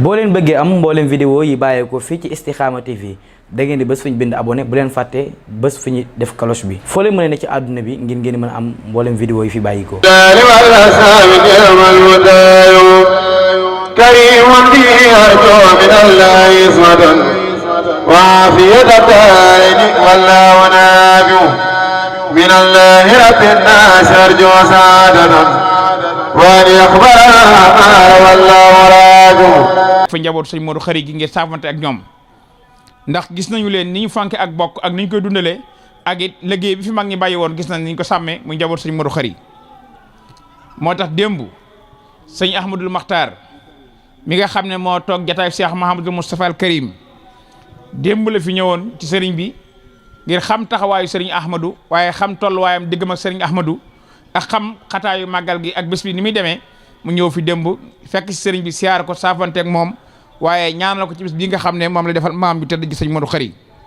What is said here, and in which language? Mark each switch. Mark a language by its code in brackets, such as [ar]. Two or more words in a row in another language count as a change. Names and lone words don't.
[wo] boo leen bëggee am mbooleem vidéo yi bàyyeekoo fii ci Istikhama TV da ngeen di bés fu ñu bind abonné bu leen fàtte bés fu ñu def cloche bi foo leen mën a ne ci àdduna bi ngir ngeen mën a am mbooleem vidéo yi fi bàyyikoo [ar] كريم به أرجو من الله صمدا وعافية الدارين والله ونافع من الله رب الناس أرجو سعادة وأن يقبلنا والله راجو [wo] fa njaboot sëñ Modou Khary gi ngir saafante ak ñoom ndax gis nañu leen ni ñu fanke ak bokk ak ni ñu koy dundalee ak it liggéey bi fi mag ñi bàyyi woon gis nañ ni ñu ko sàmmee muy njaboot sëñ Modou Khary moo tax démb sëñ Ahmadul Maxtaar mi nga xam ne moo toog jataay Cheikh Mahamadul Moustapha al Karim démb la fi ñëwoon ci sëriñ bi ngir xam taxawaayu sëriñ Ahmadou waaye xam tolluwaayam diggam ak sëriñ Ahmadou ak xam xataayu màggal gi ak bés bi ni muy demee mu ñëw fi démb fekk si sëriñ bi siyaar ko saafante ak moom waaye ñaanal ko ci bés bii nga xam ne moom la defal maam bi tëdd ji sëñ Modou Khary